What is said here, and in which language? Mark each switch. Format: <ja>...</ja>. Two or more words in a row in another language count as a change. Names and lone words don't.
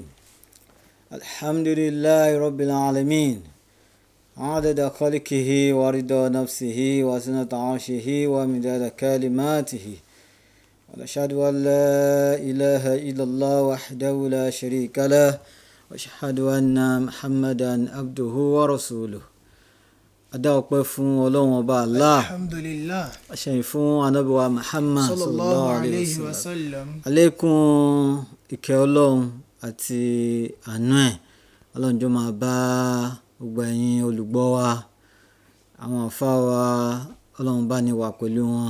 <ar>الحمد لله رب العالمين عدد خلقه ورضا نفسه وزنة عرشه ومداد كلماته ونشهد أن لا إله إلا الله وحده لا شريك له وأشهد أن محمدا عبده ورسوله.</ar> <yo>Adá ọpẹ́ fún Ọlọ́run ọba Allah. Alhamdulillah. Àṣẹyìn fún Ànábì wa Muhammad</yo> <ar>صلى الله عليه وسلم.</ar> <yo>Àlékún ìkẹ́ Ọlọ́run àti àánú ẹ̀ Ọlọ́run jọ̀ọ́ máa bá gbogbo ẹ̀yin olùgbọ́ wa, àwọn àfáà wa Ọlọ́run bá ní wà pẹ̀lú wọn.</yo>